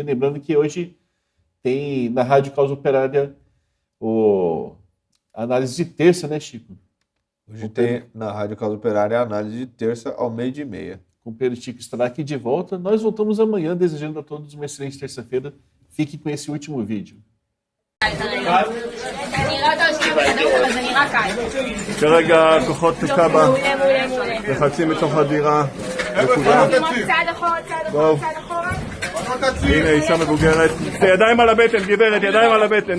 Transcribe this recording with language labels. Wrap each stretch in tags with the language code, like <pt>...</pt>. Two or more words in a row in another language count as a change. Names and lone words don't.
<pt>Lembrando que hoje tem na Rádio Causa Operária a análise de terça, né, Chico? Hoje tem na Rádio Causa Operária a análise de terça ao 12:30. Com o Pedro Chico estará aqui de volta. Nós voltamos amanhã, desejando a todos uma excelente terça-feira. Fique com esse último vídeo.</pt> <he>כרגע כוחות כב"ה מחלצים מתוך הדירה. נקודה. טוב. הנה אישה מבוגרת. ידיים על הבטן, גברת, ידיים על הבטן.</he>